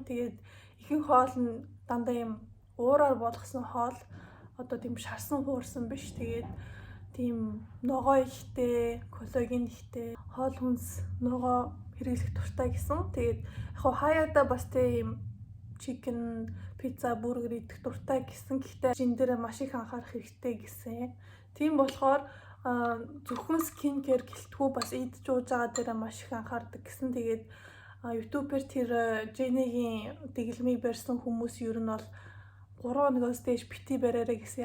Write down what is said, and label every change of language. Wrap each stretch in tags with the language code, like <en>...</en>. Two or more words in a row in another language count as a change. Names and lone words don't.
<mn>Тэгээд ихэнх хоол нь дандаа юм уураар болгосон хоол одоо тийм шарсан хуурсан биш. Тэгээд тийм ногоо ихтэй, коллаген ихтэй хоол хүнс ногоо хэрэглэх дуртай гэсэн. Тэгээд яг хаяада бас тийм</mn> <en>chicken, pizza, burger</en> <mn>идэх дуртай гэсэн. Гэхдээ жин дээр маш их анхаарах хэрэгтэй гэсэн. Тийм болохоор зөвхөн</mn> <en>skin care</en> <mn>гэлтгүү бас идж ууж байгаа дээр маш их анхаардаг гэсэн. Тэгээд YouTube-ээр тэр Jenny-гийн дэглэмийг барьсан хүмүүс ер нь бол 3 хоногоос дээш бити бариараа гэсэн.</mn>